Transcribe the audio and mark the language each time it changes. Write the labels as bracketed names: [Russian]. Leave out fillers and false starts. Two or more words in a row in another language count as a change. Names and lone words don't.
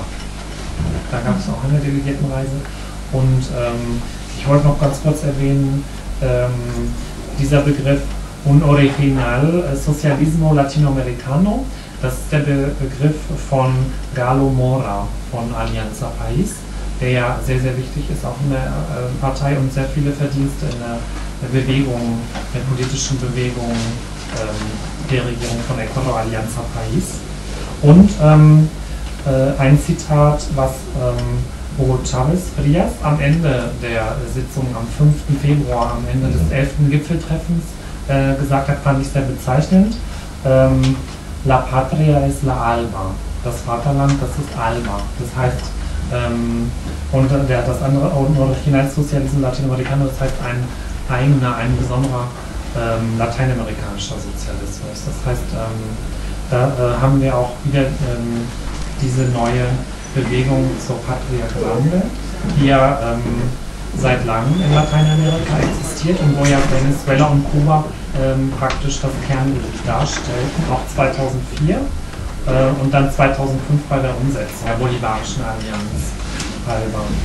[German] Da gab es auch eine Delegiertenreise, und ich wollte noch ganz kurz erwähnen, die dieser Begriff [Spanish] Un Original Socialismo Latinoamericano, [German] das ist der Begriff von Galo Mora von Alianza País, der ja sehr, sehr wichtig ist, auch in der Partei und sehr viele Verdienste in der Bewegung, der politischen Bewegung der Regierung von Ecuador, Alianza País. Und ein Zitat, was Hugo Chavez Frias am Ende der Sitzung am 5. Februar, am Ende des 11. Gipfeltreffens gesagt hat, fand ich sehr bezeichnend. [Spanish] La Patria es la ALBA. [German] Das Vaterland, das ist ALBA. Das heißt, und das andere, Originalsozialismus Latinoamericano, das heißt ein besonderer lateinamerikanischer Sozialismus. Das heißt, da haben wir auch wieder diese neue Bewegung zur [Spanish] Patria Grande, [German] die ja seit langem in Lateinamerika existiert und wo ja Venezuela und Kuba praktisch das Kerngebiet darstellten, auch 2004 und dann 2005 bei der Umsetzung der Bolivarischen Allianz ALBA.